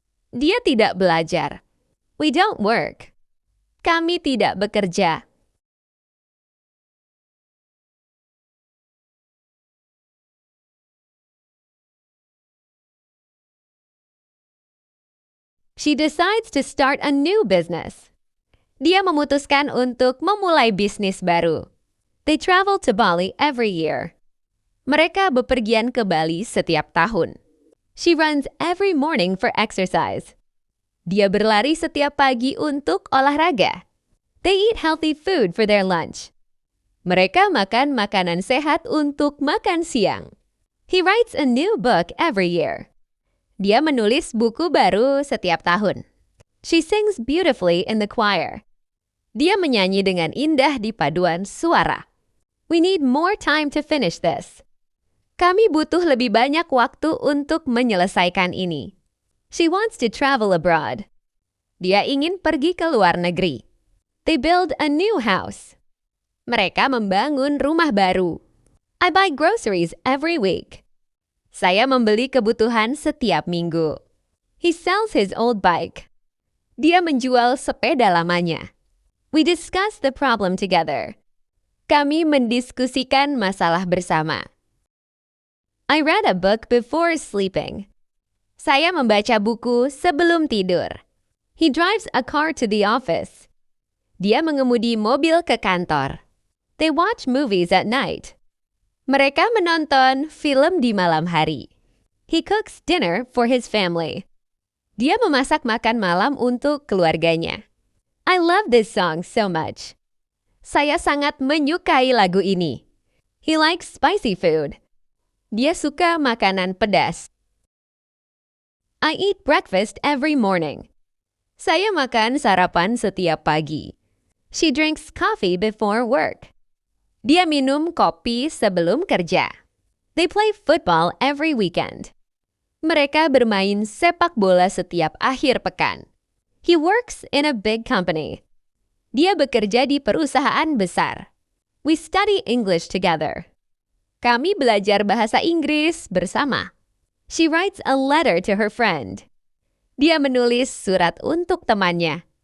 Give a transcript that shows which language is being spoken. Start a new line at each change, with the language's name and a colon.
Indonesian: Dia tidak belajar.
English: We don't work.
Indonesian: Kami tidak bekerja.
English: She decides to start a new business.
Indonesian: Dia memutuskan untuk memulai bisnis baru.
English: They travel to Bali every year.
Indonesian: Mereka bepergian ke Bali setiap tahun.
English: She runs every morning for exercise.
Indonesian: Dia berlari setiap pagi untuk olahraga.
English: They eat healthy food for their lunch.
Indonesian: Mereka makan makanan sehat untuk makan siang.
English: He writes a new book every year.
Indonesian: Dia menulis buku baru setiap tahun.
English: She sings beautifully in the choir.
Indonesian: Dia menyanyi dengan indah di paduan suara.
English: We need more time to finish this.
Indonesian: Kami butuh lebih banyak waktu untuk menyelesaikan ini.
English: She wants to travel abroad.
Indonesian: Dia ingin pergi ke luar negeri.
English: They build a new house.
Indonesian: Mereka membangun rumah baru.
English: I buy groceries every week.
Indonesian: Saya membeli kebutuhan setiap minggu.
English: He sells his old bike.
Indonesian: Dia menjual sepeda lamanya.
English: We discuss the problem together.
Indonesian: Kami mendiskusikan masalah bersama.
English: I read a book before sleeping.
Indonesian: Saya membaca buku sebelum tidur.
English: He drives a car to the office.
Indonesian: Dia mengemudi mobil ke kantor.
English: They watch movies at night.
Indonesian: Mereka menonton film di malam hari.
English: He cooks dinner for his family.
Indonesian: Dia memasak makan malam untuk keluarganya.
English: I love this song so much.
Indonesian: Saya sangat menyukai lagu ini.
English: He likes spicy food.
Indonesian: Dia suka makanan pedas.
English: I eat breakfast every morning.
Indonesian: Saya makan sarapan setiap pagi.
English: She drinks coffee before work.
Indonesian: Dia minum kopi sebelum kerja.
English: They play football every weekend.
Indonesian: Mereka bermain sepak bola setiap akhir pekan.
English: He works in a big company.
Indonesian: Dia bekerja di perusahaan besar.
English: We study English together.
Indonesian: Kami belajar bahasa Inggris bersama.
English: She writes a letter to her friend.
Indonesian: Dia menulis surat untuk temannya.